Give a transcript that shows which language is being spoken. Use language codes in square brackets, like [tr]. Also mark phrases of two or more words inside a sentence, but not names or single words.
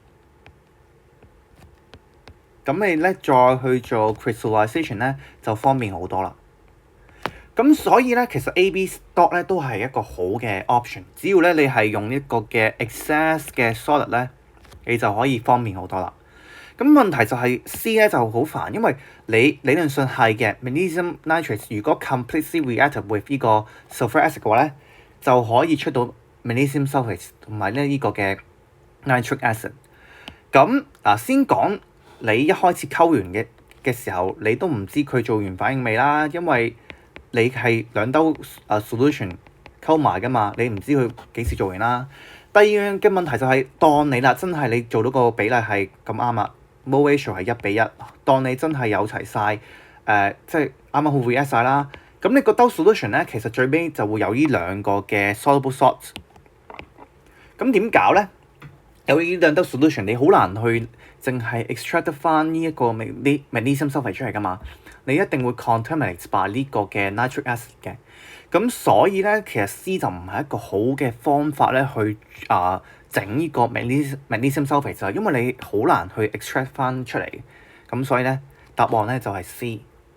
[yue] 咁你咧再去做 crystallization 咧，就方便好多啦。咁所以咧，其實 A、B dot 咧都係一個好嘅 option。只要咧你係用一個嘅 excess 嘅 solid 咧，你就可以方便好多啦。咁問題就係 C 咧就好煩，因為你理論上係嘅 [en] magnesium nitrate [yue] 如果 [en] completely reacted with [yue] 呢個 [en] sulfuric acid [yue] 嘅話咧，就可以出到 [en] magnesium sulphate [yue] 同埋呢個嘅 [en] nitric acid。 [yue] 咁先講你一開始溝完嘅時候，你都唔知佢做完反應未啦，因為你係兩兜solution 溝埋噶嘛，你唔知佢幾時做完啦。第二樣嘅問題就係當你啦，真係你做到個比例係咁啱啦 ， [en] mole ratio [yue] 係1:1，當你真係有齊晒，即係啱啱好 react 晒啦。咁你個兜 solution 咧，其實最尾就會有呢兩個嘅 [en] soluble salt。 [yue] 咁點搞咧？有呢兩兜 solution，你好難去淨係 extract 得翻呢一個 [en] magnesium sulphate [yue] 出嚟噶嘛？你一定會 [en] contaminate by [yue] 呢個嘅 [en] nitric acid [yue] 嘅。咁所以咧，其實 C 就唔係一個好嘅方法咧，去整呢個 [en] magnesium sulphate [yue] 就係因為你好難去 extract 翻出嚟。咁所以咧，答案咧就係 C。